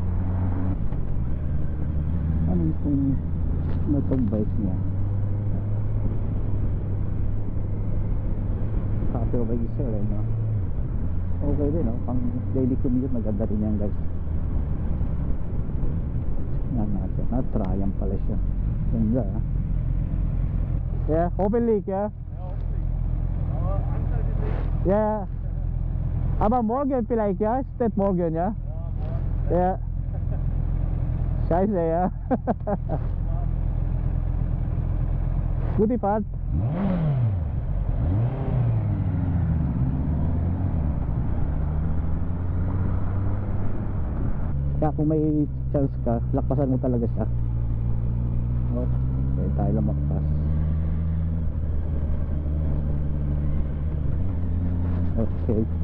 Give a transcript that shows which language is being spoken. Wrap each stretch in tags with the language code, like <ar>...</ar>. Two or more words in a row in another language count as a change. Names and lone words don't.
<tl>Ano yung motorbike niya?</tl> <en>Copper racer</en> <tl>eh no? Okay din no, pang</tl> <en>daily commute</en> <tl>maganda rin yan guys. Yan natin, na-triumph pala siya. Ganda ah.</tl> <en>Yeah, open leak yeah?</en> <de>Ja, aber morgen vielleicht, ja? Steht morgen, ja? Ja. Scheiße, ja. Gute Fahrt.</de> <tl>Kaya kung may chance ka, lakpasan mo talaga siya. Okay, tayo lang makpas. Okay.</tl>